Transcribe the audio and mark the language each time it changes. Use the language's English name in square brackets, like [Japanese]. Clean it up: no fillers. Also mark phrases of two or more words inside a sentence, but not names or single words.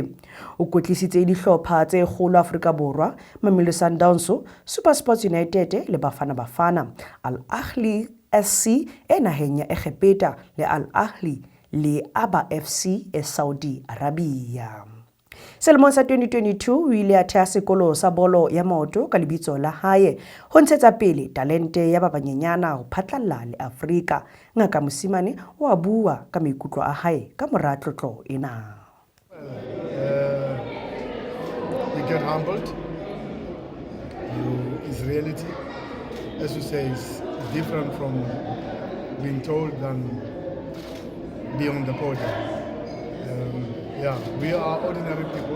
[Southern Sotho] O kwetlisitse dihlopha tse kgolo Afrika Borwa, Mamelodi Sundowns, SuperSports United le Bafana Bafana, Al Ahly SC e naheng ya Egepeta le Al Ahly le Aba FC e Saudi Arabia. Selemong sa 2022 o ile a thea sekolo sa bolo ya maoto ka lebitso la hae ho ntshetsa pele talente ya ba banyenyana ho phatlalla le Afrika. Ngaka Mosimane o a bua ka maikutlo a hae ka mora tlotlo ena. [English] You get humbled. It's reality. As you say, it's different from being told than be on the podium. We are ordinary people.